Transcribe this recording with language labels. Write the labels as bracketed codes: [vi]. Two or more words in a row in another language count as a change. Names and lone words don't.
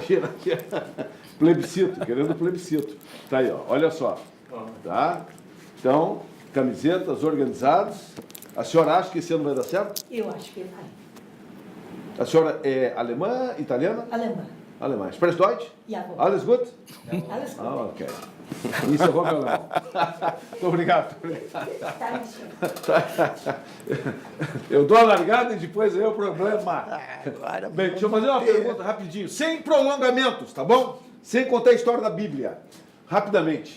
[pt] Plebiscito, querendo plebiscito. Tá aí, ó. Olha só. Tá? Então, camisetas organizadas. A senhora acha que esse ano vai dar certo? Eu acho que vai. A senhora é alemã, italiana? Alemã. Alemã. [de] Sprichst Deutsch? Jawohl. Alles gut? Alles gut. [pt] Ah, ok. Isso é bom, meu alemão. Muito obrigado. Eu dou a largada e depois é o problema. Bem, deixa eu fazer uma pergunta rapidinho, sem prolongamentos, tá bom? Sem contar a história da Bíblia. Rapidamente.